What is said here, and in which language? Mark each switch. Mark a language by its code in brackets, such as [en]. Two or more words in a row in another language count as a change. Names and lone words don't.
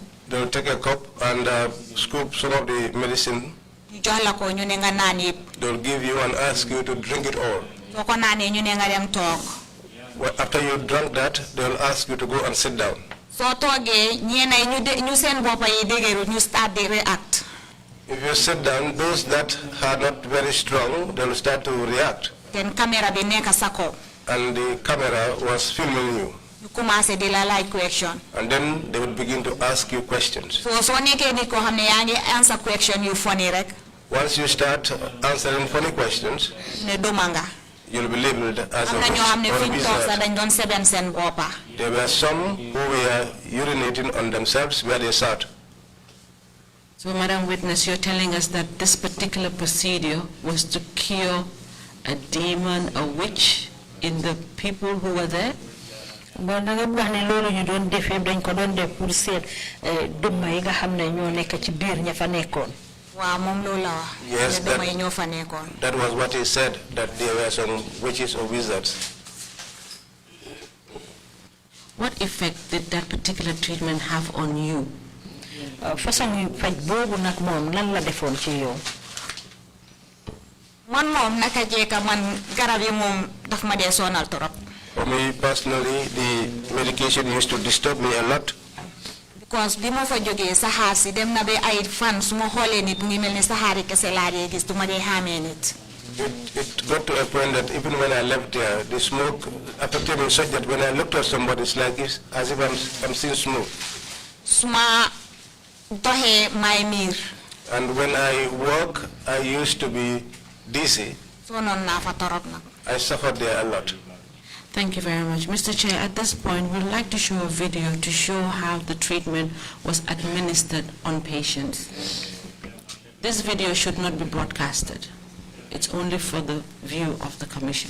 [en] They will take a cup and scoop some of the medicine. [wo] ñu jox la ko ñu ne nga naan yëpp. [en] They will give you and ask you to drink it all. [wo] soo ko naanee ñu ne nga dem toog. [en] After you drunk that, they will ask you to go and sit down. [wo] soo toogee ñeenay ñu seen boppa yi déggeru ñu start di react. [en] If you sit down, those that are not very strong, they will start to react. [wo] Then camera bi nekk sa kaw. [en] And the camera was filming you. [wo] ñu commencé di la laaj question. [en] And then they would begin to ask you questions. [wo] so soo nekkee nit koo xam ne yaa ngi [en] answer question [wo] yu funny rek. [en] Once you start answering funny questions, [wo] ne duma nga. [en] you'll be labeled as [wo] am na ñoo xam ne fi ñu toog sax dañ doon seben seen boppa. [en] There were some who were urinating on themselves where they sat. So, Madam Witness, you're telling us that this particular procedure was to cure a demon, a witch in the people who were there? [wo] Bon da nga wax ne loolu ñu doon def yëpp dañ ko doon def pour seet duma yi nga xam ne ñoo nekk ci biir ña fa nekkoon. waaw moom loolu la wax. [en] Yes, [wo] duma yi ñoo fa nekkoon. [en] that was what he said, that there were some witches or wizards. What effect did that particular treatment have on you? [wo] Façon faj boobu nag moom lan la defoon ci yow. man moom naka jeeka man garab yi moom daf ma dee sonal torop. [en] For me personally, the medication used to disturb me a lot. [wo] Because bi ma fa jógee saxaar si dem na ba ay fan su ma xoolee nit ngi mel ni saxaari kese laa dee gis du ma dee xàmmee nit. [en] It got to a point that even when I left there, the smoke affected me such that when I looked at somebody, it's like as if I'm seeing smoke. [wo] su ma doxee may miir. [en] And when I walk, I used to be dizzy. [wo] sonoon naa fa torop nag. [en] I suffered there a lot. Thank you very much. Mr. Chair, at this point, we'd like to show a video to show how the treatment was administered on patients. This video should not be broadcasted. It's only for the view of the Commission.